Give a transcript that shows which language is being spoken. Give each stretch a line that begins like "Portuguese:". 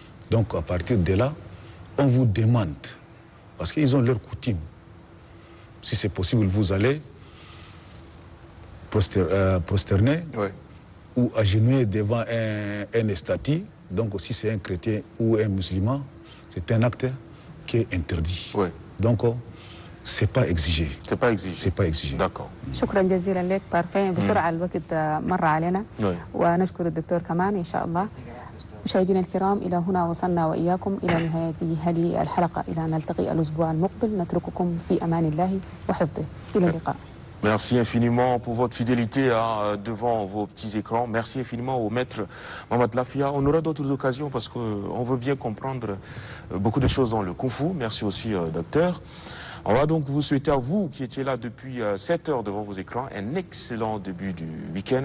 French: Donc, à partir de là, on vous demande, parce qu'ils ont leur coutume, si c'est possible, vous allez prosterner ou agenouiller devant un statue. Donc, si c'est un chrétien ou un musulman, c'est un acte qui est interdit. Donc, c'est pas exigé. C'est pas exigé. C'est pas exigé. D'accord.
Arabic: شكرا جزيلا لك بارفين بسرعة الوقت مر علينا ونشكر الدكتور كمان إن شاء الله. مشاهدينا الكرام إلى هنا وصلنا وإياكم إلى نهاية هذه الحلقة. إلى نلتقي الأسبوع المقبل نترككم في أمان الله وحفظه. إلى اللقاء.
French: Merci infiniment pour votre fidélité devant vos petits écrans. Merci infiniment au maître Mohamed Lafia. On aura d'autres occasions parce qu'on veut bien comprendre beaucoup de choses dans le Kung Fu. Merci aussi, docteur. On va donc vous souhaiter à vous qui étiez là depuis 7 heures devant vos écrans un excellent début du week-end.